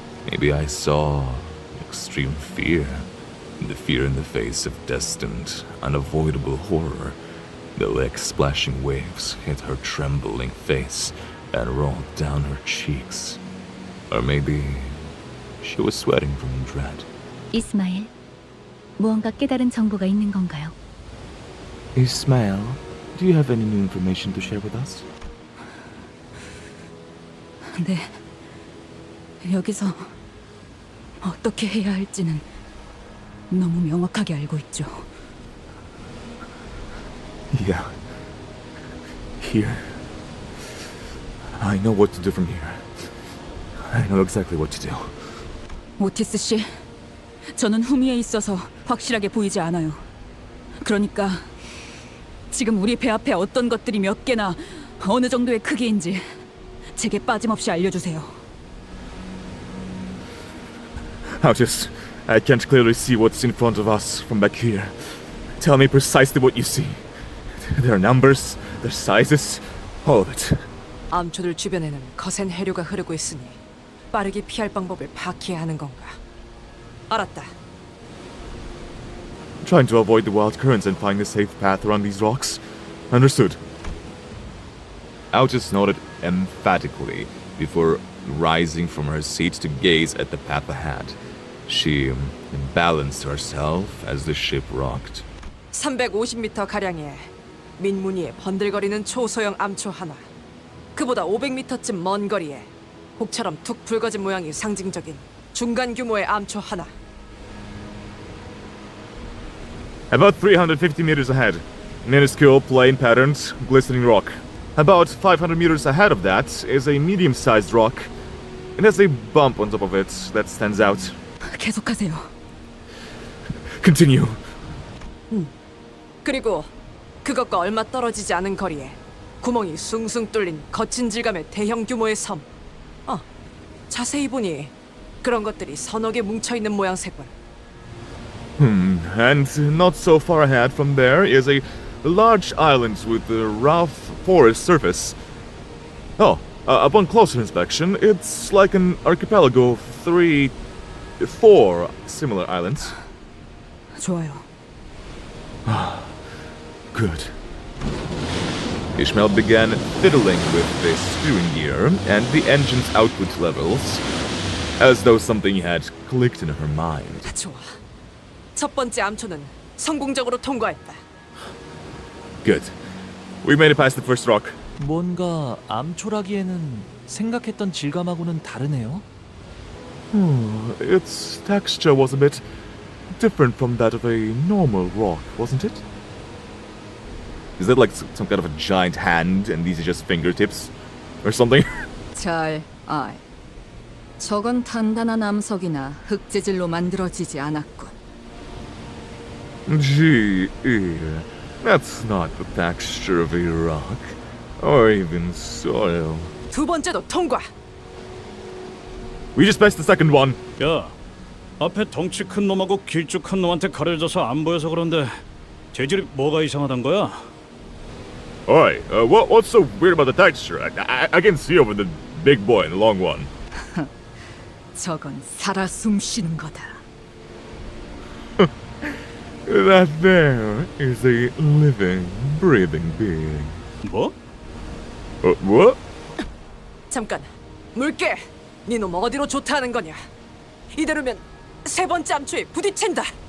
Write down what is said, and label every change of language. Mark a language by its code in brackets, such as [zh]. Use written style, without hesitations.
[en] Maybe I saw extreme fear. The fear in the face of destined, unavoidable horror. The lake splashing waves hit her trembling face and rolled down her cheeks. Or maybe she was sweating from dread. [ko] 이스마엘, 무언가 깨달은 정보가 있는 건가요? [en] Ishmael, do you have any new information to share with us? [ko] 네. 여기서 어떻게 해야 할지는 너무 명확하게 알고 있죠. [en] Yeah. Here. I know what to do from here. I know exactly what to do. [ko] 오티스 씨, 저는 후미에 있어서 확실하게 보이지 않아요. 그러니까 지금 우리 배 앞에 어떤 것들이 몇 개나 어느 정도의 크기인지 제게 빠짐없이 알려주세요. [en] Otis, I can't clearly see what's in front of us from back here. Tell me precisely what you see. Their numbers, their sizes, all of it. [ko] 암초들 주변에는 거센 해류가 흐르고 있으니 빠르게 피할 방법을 파악해야 하는 건가? 알았다. [en] Trying to avoid the wild currents and find a safe path around these rocks. Understood. Otis nodded emphatically before rising from her seat to gaze at the path ahead. She balanced herself as the ship rocked. [ko] 350m 가량의 민무늬에 번들거리는 초소형 암초 하나. 그보다 500m쯤 먼 거리에 혹처럼 툭 붉어진 모양이 상징적인 중간 규모의 암초 하나. [en] About 350 meters ahead. Minuscule, plain patterned, glistening rock. About 500 meters ahead of that is a medium-sized rock. It has a bump on top of it that stands out. [ko] 계속하세요. [en] Continue. [ko] 그리고 그것과 얼마 떨어지지 않은 거리에 구멍이 숭숭 뚫린 거친 질감의 대형 규모의 섬. 자세히 보니 그런 것들이 서너 개 뭉쳐있는 모양새군. [en] And not so far ahead from there is a large island with a rough forest surface. Oh, upon closer inspection, it's like an archipelago of 4 similar islands. [ko] 좋아요. [en] Good. Ishmael began fiddling with the steering gear and the engine's output levels, as though something had clicked in her mind. [ko] 좋아. 첫 번째 암초는 성공적으로 통과했다. [en] Good. We made it past the first rock. [ko] 뭔가 암초라기에는 생각했던 질감하고는 다르네요. [en] Its texture was a bit different from that of a normal rock, wasn't it? Is that like some kind of a giant hand and these are just fingertips? Or something? [ko] 잘 알. 저건 단단한 암석이나 흙재질로 만들어지지 않았군. [en] Gee, that's not the texture of a rock, or even soil. [ko] 두 번째도 통과. [en] We just passed the second one. [ko] 야, 앞에 덩치 큰 놈하고 길쭉한 놈한테 가려져서 안 보여서 그런데 재질이 뭐가 이상하단 거야? [en] Oi, what's so weird about the texture? I can see over the big boy and the long one. [ko] 저건 살아 숨쉬는 거다. [en] That there is a living, breathing being. [ko] 뭐? [en] What? [ko] 잠깐. 물개. 니놈 어디로 좋다는 거냐? 이대로면 세 번째 암초에 부딪힌다.